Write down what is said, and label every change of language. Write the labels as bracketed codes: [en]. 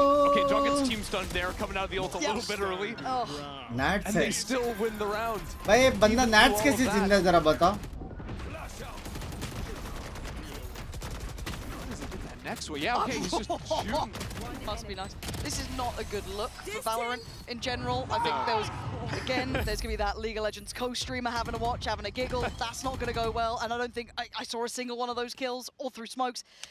[en] Okay, Drunken's team stunned there, coming out of the ult a little bit early. Nats and they still win the round. [hi] भाई ये बंदा Nats कैसे जिंदा है जरा बताओ. [en] Next one, yeah, okay, he's just shooting. Must be nice. This is not a good look for Valorant in general. I think there was, again, there's going to be that League of Legends co-streamer having a watch, having a giggle. That's not going to go well, and I don't think I saw a single one of those kills, all through smokes.